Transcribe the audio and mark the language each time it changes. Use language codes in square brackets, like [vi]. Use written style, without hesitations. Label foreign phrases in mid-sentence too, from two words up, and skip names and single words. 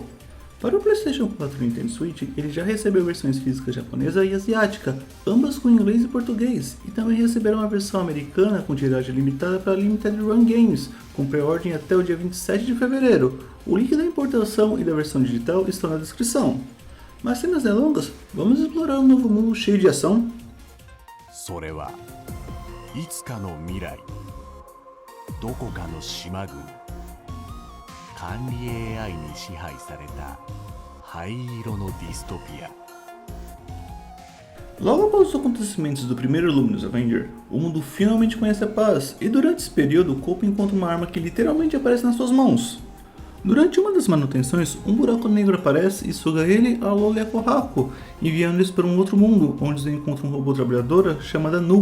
[pt] Para o PlayStation 4 e Nintendo Switch, ele já recebeu versões físicas japonesa e asiática, ambas com inglês e português, e também receberão a versão americana com tiragem limitada para Limited Run Games, com pré-ordem até o dia 27 de fevereiro. O link da importação e da versão digital estão na descrição. Mas sem mais delongas, vamos explorar um novo mundo cheio de ação. [ja] それはいつかの未来どこかの島国管理 AI に支配された灰色のディストピア [pt] Logo após os acontecimentos do primeiro Luminous Avenger, o mundo finalmente conhece a paz, e durante esse período o Cope encontra uma arma que literalmente aparece nas suas mãos. Durante uma das manutenções, um buraco negro aparece e suga ele, a Lola e a Kohaku, enviando eles para um outro mundo, onde eles encontram um robô trabalhadora chamada Null.